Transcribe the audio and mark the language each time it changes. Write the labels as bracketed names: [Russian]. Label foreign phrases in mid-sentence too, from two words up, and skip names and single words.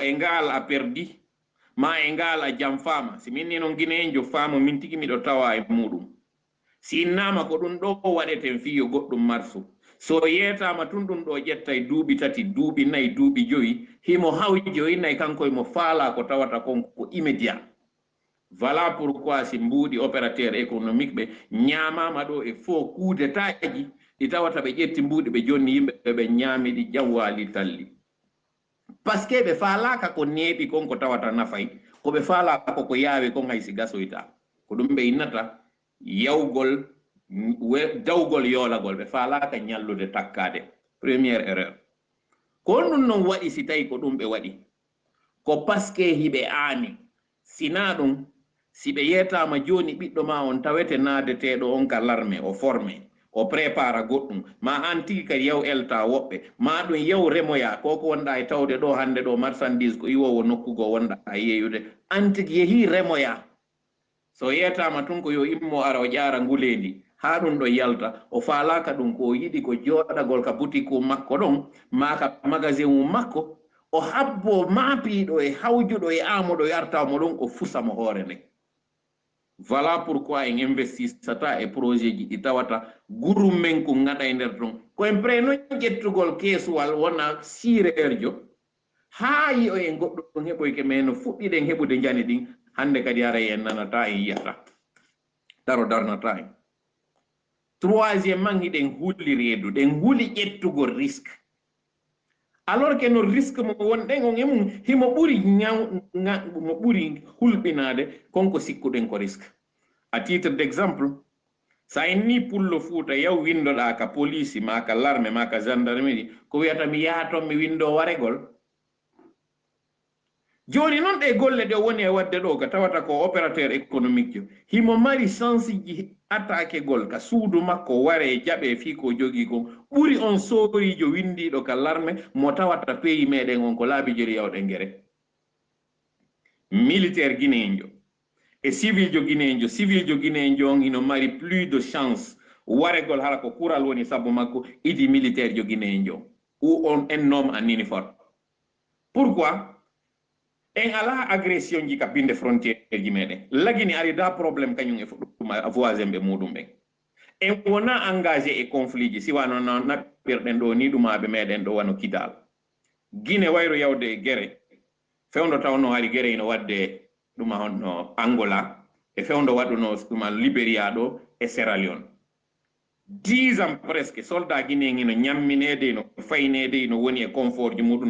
[Fula] e ngal a perdi ma e ngal a jam fama si minni noon Guinéen jo faamo min tigi miɗo tawa e muɗum si innama ko ɗum ɗo waɗeten fiyo goɗɗum marsu so yeetama tun ɗum ɗo ƴetta e duuɓi tati duuɓi nayyi duuɓi joyi himo hawji joyi nayyi kanko emo faala ko tawata kon ko immédiat [French] voilà pourquoi [Fula] si mbuuɗi [French] opérateur économique [Fula] ɓe ñamama ɗo e [French] faux coup d'état [Fula] ji ɗi tawata ɓe ƴetti mbuuɗi ɓe jonni yimɓe ɓe ñaami ɗi jawwali talli [French] par ce que [Fula] ɓe faalaka ko neeɓi kon ko tawata nafay ko ɓe faalaka ko yaawi kon hay si gasoyta ko ɗum ɓe innata yawgol dawgol yoolagol ɓe faalaka ñallude takkade [French] première erreur [Fula] ko ɗum noon waɗi si tawi ko ɗum ɓe waɗi ko [French] par ce que [Fula] hiɓe aani sina ɗum si ɓe yetama joni ɓiɗɗo ma on tawete naadeteɗo on ka l'armée o formé o prépara goɗɗum ma an tigi kadi yaw elta woɓɓe ma ɗum yaw remoya koko wonɗa e tawde ɗo hande ɗo marchandise ko iwowo nokkugo wonɗa e yeyude an tigi yeehi remoya so yetama tun ko yo immo ara o ƴara ngulendi ha ɗum ɗo yalta o faalaka ɗum ko yiɗi ko joɗagol ka boutique makko ɗon ma ka magasin mum makko o habbo maapiɗo e hawjuɗo e amuɗo e artamo ɗon o fusamo hoore nde [French] voilà pourquoi [Fula] en investissata e projet ji ɗi tawata gurum men ko gaɗa e nder ɗon koyen preno ƴettugol keesuwal wona sireerjo haa yi o en goɗɗo ɗon heɓoyke men no fuɗɗiɗen heɓude jani ɗin hande kadi ara en nanata en yiyata daro darnata en troisiémement hiɗen hulli reedu ɗen huli ƴettugol risque [French] alors que [Fula] no risque mo wonɗen on emum himo ɓuri mo ɓuri hulɓinade konko sikkuɗen ko risque [French] à titre d' exemple [Fula] sa en ni pullo Fuuta yaw windoɗa ka police ma ka l'armée ma ka gendarmerie ko wiyata mi yaha toon mi windo waregol joni noon ɗe golle ɗe woni e wadde ɗo ka tawata ko [French] opérateur économique [Fula] jo himo mari chance ji attaque gol ka suudu makko ware jaɓe fi ko jogui kon ɓuri on sorijo windiɗo ka l'armée mo tawata pays meɗen on ko laabi jeri yawɗe guere [French] militaire guinéen [Fula] jo e civil jo guinéen jo on hino mari [French] plus de chance [Fula] waregol hala ko kural woni sabu makko idi militaire jo guinéen jo [French] ou on en nomme en uniforme pourquoi [Fula] en ala agression ji ka binde frontière ji meɗen lagini ari da probléme kañum e fuɗɗuma voisin ɓe muɗum ɓen en wona engagé e conflit ji siwano no naɓɓirɗen ɗo ni ɗumaɓe meɗen ɗo wano Kidal Guinée wayro yawde e guere fewndo tawno hari guere ino wadde ɗuma honno Angola e fewndo waɗuno ɗuma Libéria ɗo e Sierra Leone [French] 10 ans presque soldat guinéen [Fula] ino ñamminede ino faynede ino woni e confort ji muɗum no